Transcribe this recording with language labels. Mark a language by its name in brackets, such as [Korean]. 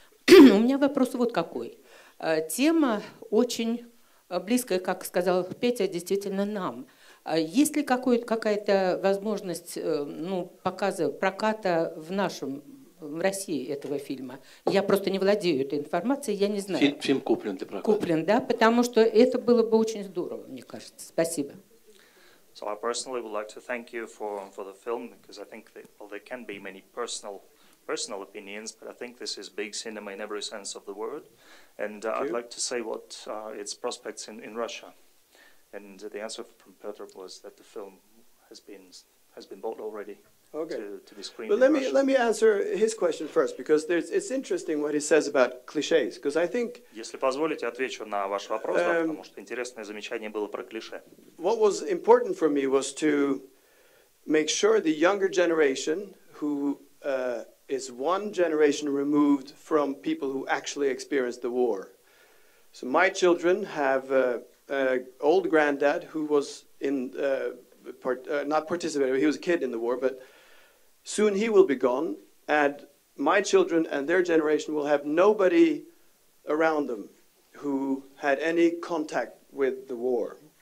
[Russian] У меня вопрос вот какой. Тема очень близкая, как сказал Петя, действительно нам. Есть ли какая-то возможность показа, проката в России этого фильма? Я просто не владею этой информацией, я не знаю. Фильм куплен для проката. Куплен, да, потому что это было бы очень здорово, мне кажется. Спасибо. [English] So I personally would like to thank you for the film, because I think that, well, there can be many personal opinions, but I think this is big cinema in every sense of the word. And I'd like to say what its prospects in Russia. And the answer from Petr was that the film has been bought already. Okay. To be screened But in Russia. let me answer his question first, because it's interesting what he says about cliches, because I think [Russian] Если позволите, отвечу на ваш вопрос, да, потому что интересное замечание было про клише. [English] what was important for me was to make sure the younger generation, who is one generation removed from people who actually experienced the war. So my children have an old granddad who was not participating, he was a kid in the war, but soon he will be gone, and my children and their generation will have nobody around them who had any contact with the war.